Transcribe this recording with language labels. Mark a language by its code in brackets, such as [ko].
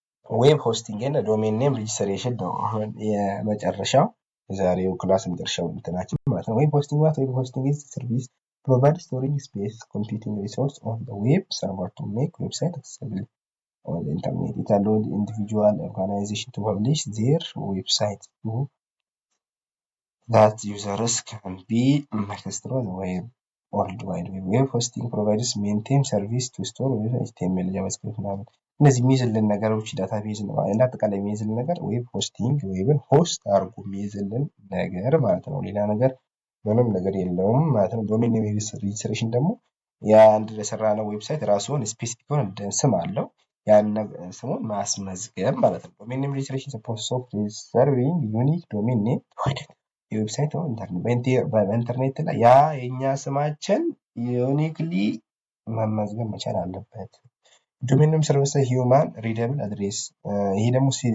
[am] ዌብ ሆስቲንግ እና ዶሜን ኔም ሬጅስትሬሽን ነው አሁን የመጨረሻው የዛሬው ክላስ መጨረሻው እንትናችን ማለት ነው። ዌብ ሆስቲንግ ማለት [en] ዌብ ሆስቲንግ ኢዝ ሰርቪስ ፕሮቫይድ ስቶሬጅ ስፔስ ኮምፒውቲንግ ሪሶርስ ኦን ዘ ዌብ ሰርቨር ቱ ሜክ ዌብሳይት አክሰሲብል on the internet. It allows individual organization to publish their website to that users can be accessed through the web world wide web. Web hosting provides maintain service to store HTML, JavaScript [am] ምናምን እነዚህ የሚይዝልን ነገሮች ዳታቤዝ ነው። አጠቃላይ የሚይዝልን ነገር ዌብ ሆስቲንግ ዌብን ሆስት አድርጎ የሚይዝልን ነገር ማለት ነው። ሌላ ነገር ምንም ነገር የለውም ማለት ነው። ዶሜን ኔም ሬጅስትሬሽን ደግሞ የአንድ ለሰራነው ዌብሳይት ራሱን ስፔሲፊክ የሆነ ስም አለው። ያን ስሙን ማስመዝገብ ማለት ነው። ዶሜን ኔም ሬጅስትሬሽን [en] ፕሮሰስ ኦፍ ሪዘርቪንግ ዩኒክ ዶሜን ኔም [am] የዌብሳይት ነው። በኢንተርኔት ላይ ያ የኛ ስማችን ዩኒክሊ መመዝገብ መቻል አለበት። [en] ዶሜን ኔም ሰርቪስ ሂውማን ሪደብል አድሬስ [am] ይሄ ደግሞ